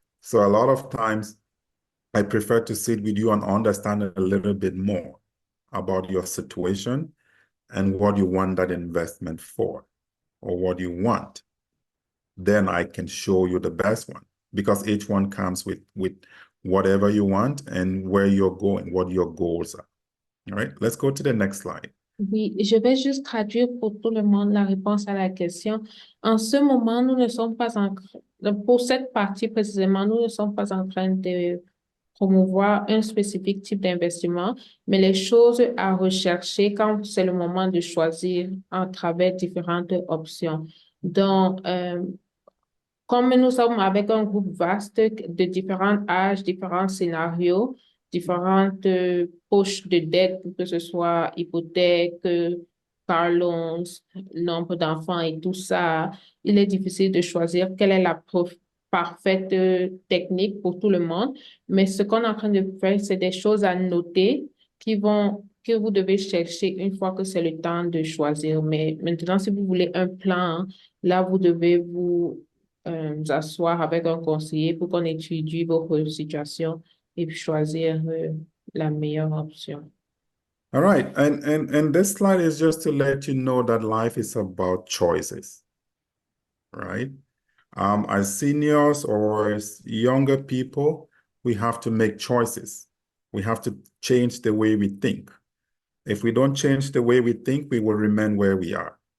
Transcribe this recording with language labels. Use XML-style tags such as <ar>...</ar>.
<en>So a lot of times I prefer to sit with you and understand a little bit more about your situation and what you want that investment for, or what you want. Then I can show you the best one, because each one comes with whatever you want and where you're going, what your goals are. All right, let's go to the next slide.</en> <fr>Oui, je vais juste traduire pour tout le monde la réponse à la question. En ce moment, nous ne sommes pas pour cette partie précisément, nous ne sommes pas en train de promouvoir un spécifique type d'investissement, mais les choses à rechercher quand c'est le moment de choisir à travers différentes options. Donc, comme nous sommes avec un groupe vaste de différents âges, différents scénarios, différentes poches de dette, que ce soit hypothèque,</fr> <en>car loans,</en> <fr>nombre d'enfants et tout ça, il est difficile de choisir quelle est la parfaite technique pour tout le monde. Mais ce qu'on est en train de faire, c'est des choses à noter que vous devez chercher une fois que c'est le temps de choisir. Mais maintenant, si vous voulez un plan, là, vous devez vous asseoir avec un conseiller pour qu'on étudie votre situation et puis choisir la meilleure option.</fr> <en>All right, and this slide is just to let you know that life is about choices, right? As seniors or as younger people, we have to make choices. We have to change the way we think. If we don't change the way we think, we will remain where we are.</en>